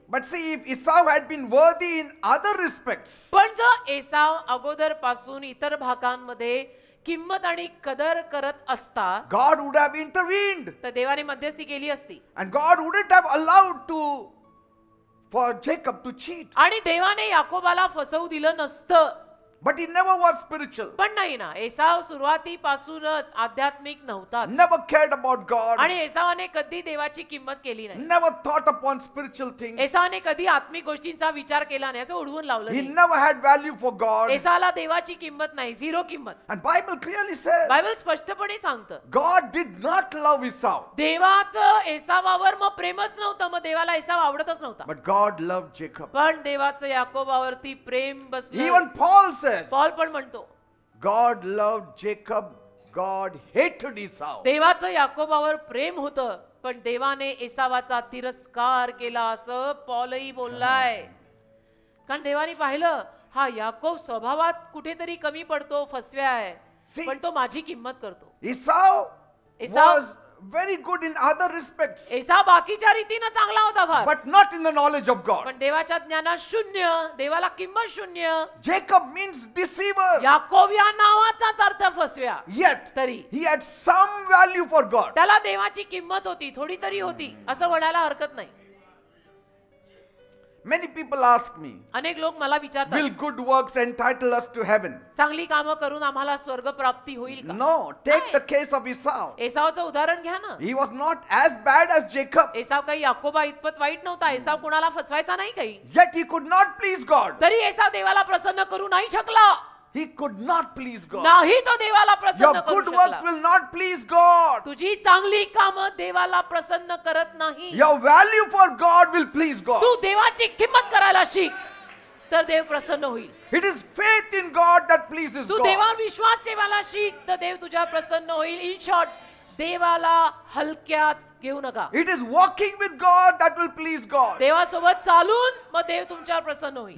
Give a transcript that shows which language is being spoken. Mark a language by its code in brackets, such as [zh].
[en] But see, if Esau had been worthy in other respects, [mr] पण जर एसाव अगोदर पासून इतर भागांमध्ये किंमत आणि कदर करत असता [en] God would have intervened. [mr] तर देवाने मध्यस्थी केली असती [en] And God wouldn't have allowed for Jacob to cheat. [mr] आणि देवाने याकोबाला फसवू दिलं नसतं. [en] But he never was spiritual. [mr] पण नाही ना, एसाव सुरुवातीपासूनच आध्यात्मिक नव्हताच. [en] Never cared about God. [mr] आणि एसावाने कधी देवाची किंमत केली नाही. [en] Never thought upon spiritual things. [mr] एसावाने कधी आत्मिक गोष्टींचा विचार केला नाही, असं उडवून लावलं [en] He [mr] नाही. [en] never had value for God. [mr] Esala देवाची किंमत नाही, झिरो किंमत. [en] And Bible clearly says [mr] Bible स्पष्टपणे सांगतं, [en] God did not love Esau. [mr] देवाचं एसावावर मग प्रेमच नव्हतं, मग देवाला एसाव आवडतच नव्हता. [en] But God loved Jacob. [mr] पण देवाचं याकोबावरती प्रेम बसलं. [en] Even Paul says [mr] पॉल पण म्हणतो, [en] God loved Jacob. God hated Esau. [mr] देवाचं याकोबावर प्रेम होतं, पण देवाने एसावाचा तिरस्कार केला असं पॉलही बोललाय. कारण देवाने पाहिलं, हा याकोब स्वभावात कुठेतरी कमी पडतो, फसव्या आहे, [en] See, [mr] पण तो माझी किंमत करतो. [en] Esau Esau- was very good in other respects, [mr] एसा बाकीच्या रीतीनं चांगला होता फार, [en] but not in the knowledge of God. [mr] पण देवाच्या ज्ञानात शून्य, देवाला किंमत शून्य. [en] Jacob means deceiver. [mr] याकोब या नावाचाच अर्थ फसव्या. [en] Yet [mr] तरी [en] he had some value for God. [mr] त्याला देवाची किंमत होती, थोडी तरी होती, असं म्हणायला हरकत नाही. [en] Many people ask me, [mr] अनेक लोक मला [en] will [mr] विचारतात, [en] good works entitle us to heaven? [mr] चांगली कामं करून आम्हाला स्वर्ग प्राप्ती होईल का? [en] No. Take [mr] नाही. [en] the case of Esau. [mr] एसावचं उदाहरण घ्या ना. [en] He was not as bad as Jacob. [mr] Esau काही याकोबा इतपत वाईट नव्हता. एसाव कुणाला फसवायचा नाही काही. [en] Yet he could not please God. [mr] तरी एसाव देवाला प्रसन्न करू नाही शकला. [en] He could not please God. [mr] नाही तो देवाला प्रसन्न [en] Your [mr] करू [en] good works [mr] शकला. [en] will not please God. [mr] तुझी चांगली कामं देवाला प्रसन्न करत नाही. [en] Your value for God will please God. [mr] तू देवाची किंमत करायला शिक, तर देव प्रसन्न होईल. [en] It is faith in God that pleases [mr] Tu [en] God. [mr] देवावर विश्वास ठेवायला शिक, तर देव तुझ्या प्रसन्न होईल. [en] in short, [mr] देवाला हलक्यात घेऊ नका. [en] It is walking with God that will please God. [mr] देवासोबत चालून मग देव तुमच्यावर प्रसन्न होईल.